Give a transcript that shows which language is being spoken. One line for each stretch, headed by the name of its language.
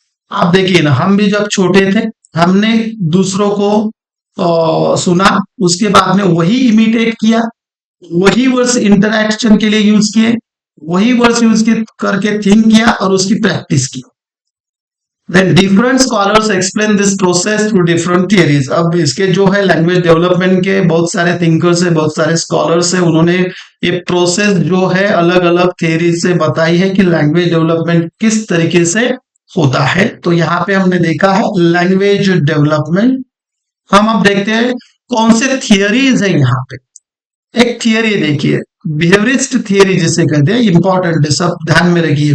Hindi: आप देखिए ना, हम भी जब छोटे थे, हमने दूसरों को सुना, उसके बाद में वही इमिटेट किया, वही वर्ड्स इंटरैक्शन के लिए यूज किए, वही वर्ड्स यूज करके थिंक किया और उसकी प्रैक्टिस की।
English: Then different scholars explain this process through different theories।
Hindi: अब इसके जो है लैंग्वेज डेवलपमेंट के बहुत सारे थिंकर्स है, बहुत सारे स्कॉलर्स है, उन्होंने ये प्रोसेस जो है अलग अलग थियरी से बताई है कि लैंग्वेज डेवलपमेंट किस तरीके से होता है। तो यहाँ पे हमने देखा है लैंग्वेज डेवलपमेंट। हम अब देखते हैं कौन से थियरीज है यहाँ पे। एक थियरी देखिए, बिहेवियरिस्ट थियरी जिसे कहते हैं, इंपॉर्टेंट है, सब ध्यान में रखिए।